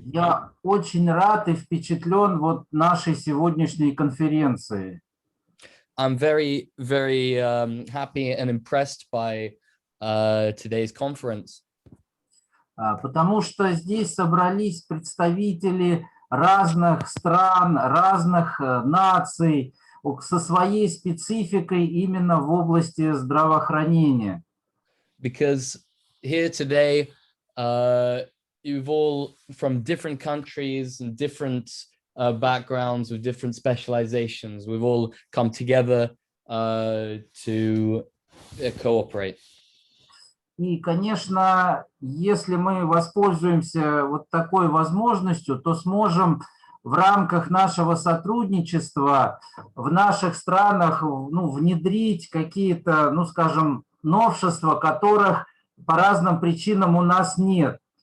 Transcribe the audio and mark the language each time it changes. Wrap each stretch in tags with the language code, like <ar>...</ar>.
<ru>я очень рад и впечатлен вот нашей сегодняшней конференцией.</ru> <en>I'm very, very happy and impressed by today's conference.</en> <ru>Потому что здесь собрались представители разных стран, разных наций со своей спецификой именно в области здравоохранения.</ru> <en>Because here today, you've all from different countries and different backgrounds with different specializations. We've all come together to cooperate.</en> <ru>И, конечно, если мы воспользуемся вот такой возможностью, то сможем в рамках нашего сотрудничества в наших странах внедрить какие-то, скажем, новшества, которых по разным причинам у нас нет.</ru>